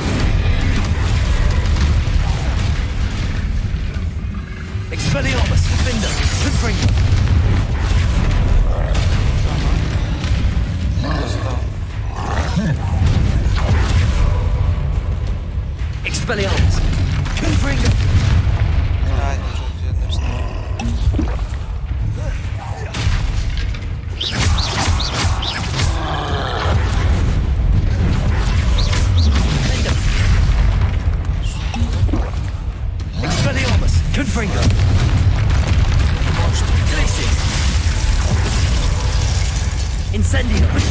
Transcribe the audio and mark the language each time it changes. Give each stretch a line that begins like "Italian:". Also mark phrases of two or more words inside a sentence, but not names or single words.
Ukrainian: Expelliarmus. Defendo. Confringo. Expelliarmus. Confringo. Ай, нічого, я не встиг. Expelliarmus. Confringo. Glacius. Incendio.